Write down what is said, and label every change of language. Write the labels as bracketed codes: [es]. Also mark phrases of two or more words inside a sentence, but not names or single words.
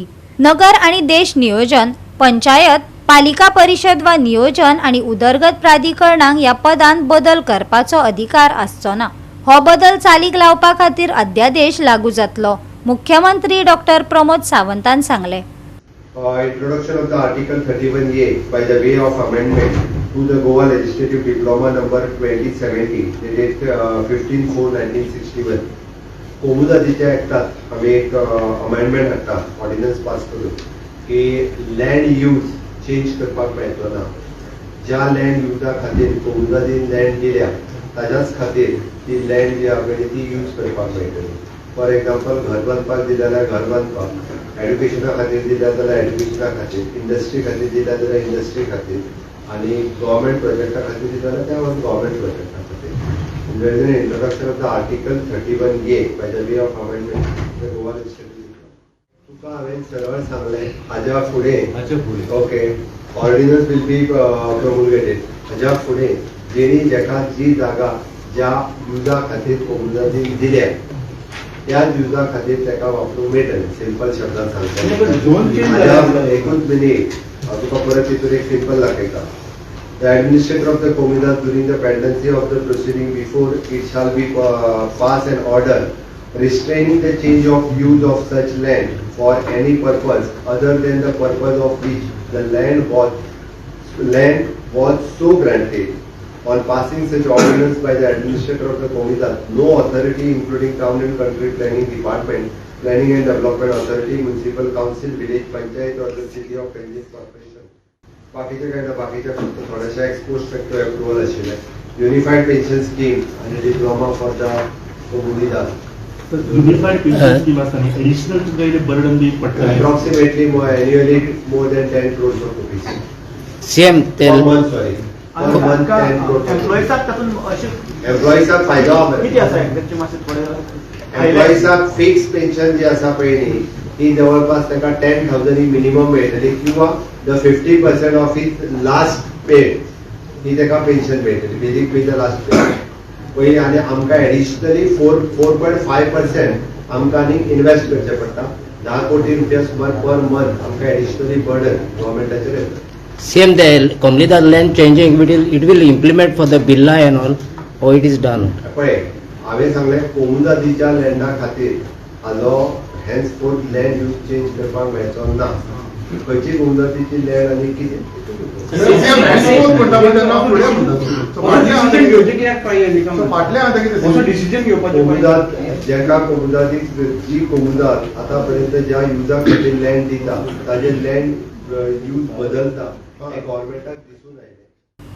[kok] नगर आणि देश नियोजन, पंचायत, पालिका परिषद वा नियोजन आणि उदरगत प्राधिकरणांक ह्या पदांत बदल करपाचो अधिकार आसचो ना. हो बदल चालीक लावपा खातीर अध्यादेश लागू जातलो. मुख्यमंत्री डॉ. प्रमोद सावंतान सांगले. [en] Introduction of the Article 31A by the way of amendment to the Goa Legislative Diploma number 2070 dated 15/4/1961. [kok] कोमुदादीच्या ऍक्टात आम्ही एक अमेंडमेंट हाडटा, ऑर्डिनन्स पास करून की [en] land use change [kok] करपाक मेळटलो ना. ज्या लँड युजा खातीर कोमुदादीन लँड दिल्या ताच्याच खातीर ती लँड जी आहा ती यूज करपाक मेळटली. [en] for example [kok] घर बांदपाक दिल्या जाल्यार घर बांदपाक, एड्युकेशना खातीर दिल्या जाल्यार एड्युकेशना खातीर, इंडस्ट्री खातीर दिल्या जाल्यार इंडस्ट्री खातीर आणि गव्हर्मेंट प्रोजेक्टा खातीर दिल्या जाल्यार त्या गव्हर्मेंट प्रोजेक्टा खातीर. [en] There is an introduction of the Article 31A by the way of amendment the Goa Legislative. [kok] तुका हांवें सरळ सांगलें हाज्या फुडें ओके [en] ordinance will be promulgated. [kok] हाज्या फुडें जेणी जेका जी जागा ज्या युजा खातीर कोमुदादीन दिल्या त्या युजा खातीर ताका वापरूंक मेळटलें. सिंपल शब्दांत सांगता एकूच मिनीट तुका परत तितून एक सिंपल दाखयता. [en] The administrator of the Komunidad during the pendency of the proceeding before it shall be pass an order restraining the change of use of such land for any purpose other than the purpose of which the land was so granted. On passing such ordinance by the administrator of the Komunidad, no authority including town and country planning department, planning and development authority, municipal council, village panchayat or the city of Penjin corporation. [kok] बाकीचे काय ना बाकीच्या फक्त थोड्याशा [en] ex post facto approval [kok] आशिल्ले. [en] Unified Pension Scheme and Diploma for the Komunidad. [kok] युनिफाईड पेन्शन स्कीम आसा न्ही, एडिशनल तुका इले बर्डन बी पडटा. [en] approximately annually more than 10 crores of rupees. सेम per month, sorry. Per month 10 crores. [kok] एम्प्लॉईसाक फायदो किती आसा एक्झॅक्टली मातशें थोडे. एम्प्लॉईसाक फिक्स पेन्शन जी आसा पळय न्ही ती जवळपास ताका 10,000 ही मिनिमम मेळटली किंवा [en] the 50% of his last pay [kok] ही ताका पेन्शन मेळटली. [en] basic pay the last pay. [kok] पळय आनी आमकां एडिशनली 4.5% आमकां आनी इन्वेस्ट करचें पडटा. 10 कोटी रुपया सुमार [en] per month [kok] आमकां एडिशनली बर्डन गव्हर्मेंटाचेर येता. [en] Same the Komlida land changing, it will implement for the Birla and all, how it is done. [kok] पळय हांवें सांगलें कोमुदादीच्या लँडा खातीर हाजो हेन्सफोर्थ [en] land use change [kok] करपाक मेळचो ना. खंयची कोमुदादीची लँड आनी कितें कोमुदाद जेका कोमुदादीक जी कोमुदाद आतां पर्यंत ज्या युजा खातीर लँड दिता ताजे [en] land use [kok] बदलता हें गव्हर्मेंटाक दिसून आयलें.